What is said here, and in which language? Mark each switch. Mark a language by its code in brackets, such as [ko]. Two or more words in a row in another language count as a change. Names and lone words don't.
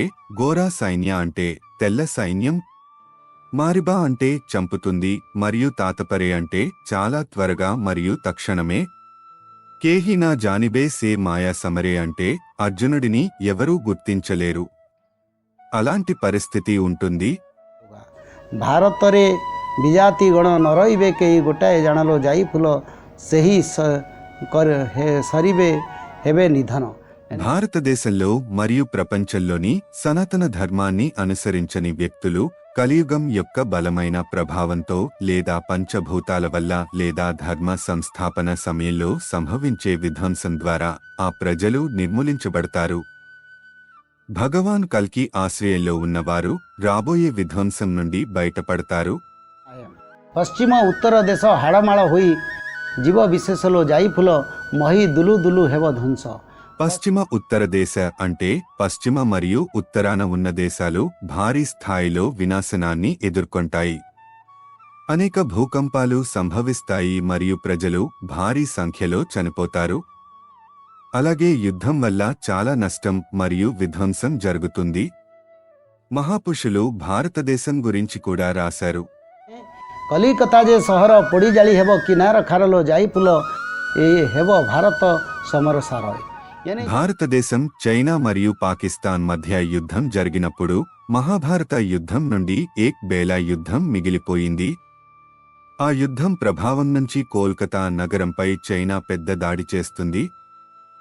[or] ଗୋରା ସୈନ୍ୟ [te] అంటే తెల్ల సైన్యం, మారిబా అంటే చంపుతుంది మరియు తాతపరే అంటే చాలా త్వరగా మరియు తక్షణమే. [or] କେହି ନ ଜାଣିବେ ସେ ମାୟା ସମରେ [te] అంటే అర్జునుడిని ఎవరూ గుర్తించలేరు. అలాంటి పరిస్థితి ఉంటుంది. [or] ଭାରତରେ ବିଜାତି ଗଣ ନ ରହିବେ କେହି ଗୋଟାଏ ଜାଣଲୋ ଯାଇ ଫୁଲ ସେହି ସରିବେ ହେବେ ନିଧନ. [te] భారతదేశంలో మరియు ప్రపంచంలోని సనాతన ధర్మాన్ని అనుసరించని వ్యక్తులు కలియుగం యొక్క బలమైన ప్రభావంతో లేదా పంచభూతాల వల్ల లేదా ధర్మ సంస్థాపన సమయంలో సంభవించే విధ్వంసం ద్వారా ఆ ప్రజలు నిర్మూలించబడతారు. భగవాన్ కల్కి ఆశ్రయంలో ఉన్నవారు రాబోయే విధ్వంసం నుండి బయటపడతారు. [or] ପଶ୍ଚିମ ଉତ୍ତର ଦେଶ ହାଡ଼ମାଳ ହୋଇ ଜୀବ ବିଶେଷలో ଯାଇ ଫୁଲ ମହି ଦୁଲୁ ଦୁଲୁ ହେବ ଧ୍ୱଂସ. [te] పశ్చిమ ఉత్తర దేశ అంటే పశ్చిమ మరియు ఉత్తరాన ఉన్న దేశాలు భారీ స్థాయిలో వినాశనాన్ని ఎదుర్కొంటాయి. అనేక భూకంపాలు సంభవిస్తాయి మరియు ప్రజలు భారీ సంఖ్యలో చనిపోతారు. అలాగే యుద్ధం వల్ల చాలా నష్టం మరియు విధ్వంసం జరుగుతుంది. మహాపురుషులు భారతదేశం గురించి కూడా రాశారు. [or] କଲିକତା ଯେ ସହର ପୋଡ଼ି ଜାଳି ହେବ କିନାର ଖାରଲୋ ଯାଇ ଫୁଲ ଏ ହେବ ଭାରତ ସମର ସାର. [te] భారతదేశం, చైనా మరియు పాకిస్తాన్ మధ్య యుద్ధం జరిగినప్పుడు మహాభారత యుద్ధం నుండి ఏక్ బేలా యుద్ధం మిగిలిపోయింది. ఆ యుద్ధం ప్రభావం నుంచి కోల్కతా నగరంపై చైనా పెద్ద దాడి చేస్తుంది.